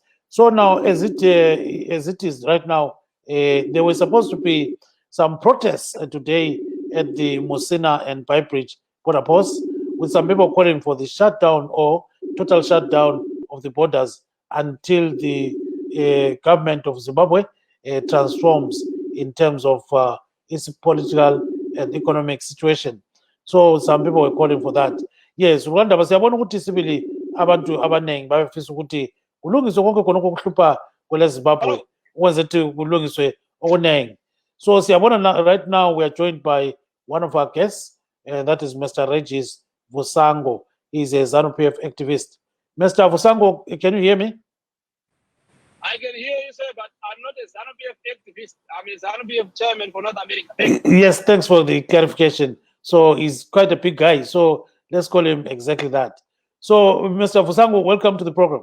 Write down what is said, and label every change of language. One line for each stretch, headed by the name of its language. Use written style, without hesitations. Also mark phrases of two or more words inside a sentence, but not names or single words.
English: So now, as it is right now, there was supposed to be some protests today at the Musina and Beitbridge border posts, with some people calling for the shutdown or total shutdown of the borders until the government of Zimbabwe transforms in terms of its political and economic situation. So some people were calling for that.
North Ndebele: Yes, Rwanda basiyabona ukuthi sibili abantu abanengi bafisa ukuthi kulungiswe konke khonokho kuhlupha kweleZimbabwe ukwenza ukuthi kulungiswe okunengi.
English: So siyabona right now we are joined by one of our guests, and that is Mr. Regis Vusango. He's a ZANU-PF activist. Mr. Vusango, can you hear me? I can hear you, sir, but I'm not a ZANU-PF activist. I'm a ZANU-PF chairman for North America. Yes, thanks for the clarification. So he's quite a big guy. So let's call him exactly that. So, Mr. Vusango, welcome to the program.